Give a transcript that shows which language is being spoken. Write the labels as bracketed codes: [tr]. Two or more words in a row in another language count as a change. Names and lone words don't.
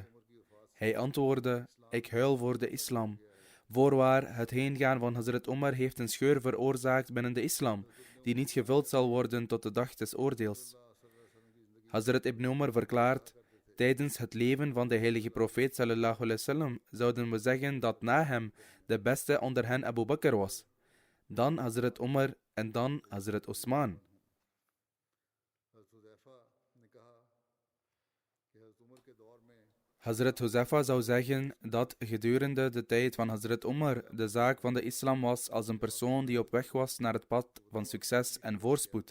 [nl] Hij antwoordde: ik huil voor de islam. Voorwaar, het heengaan van Hazrat Umar heeft een scheur veroorzaakt binnen de islam, die niet gevuld zal worden tot de dag des oordeels. Hazrat Ibn Umar verklaart: tijdens het leven van de heilige profeet [ar] صلى الله عليه وسلم [nl] zouden we zeggen dat na hem de beste onder hen Abu Bakr was, dan Hazrat Umar en dan Hazrat Osman. Hazrat Huzaifa zou zeggen dat gedurende de tijd van Hazrat Umar de zaak van de islam was als een persoon die op weg was naar het pad van succes en voorspoed.